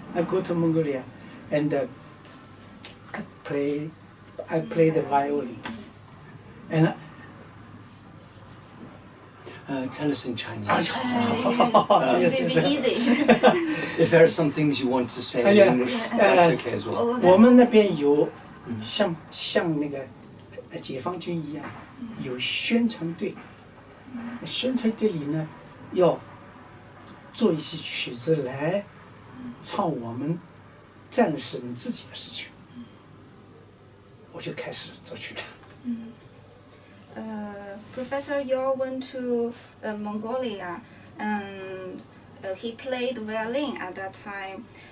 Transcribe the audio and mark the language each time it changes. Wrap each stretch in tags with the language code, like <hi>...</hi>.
<en>I go to Mongolia, and I play the violin. And tell us in Chinese. It will be easy. If there are some things you want to say in English, that's okay as well.</en> <zh>我们那边有像那个解放军一样，有宣传队。宣传队里呢，要做一些曲子来唱我们战士们自己的事情。我就开始作曲了。</zh> <en>Professor Yao went to Mongolia, and he played violin at that time.</en>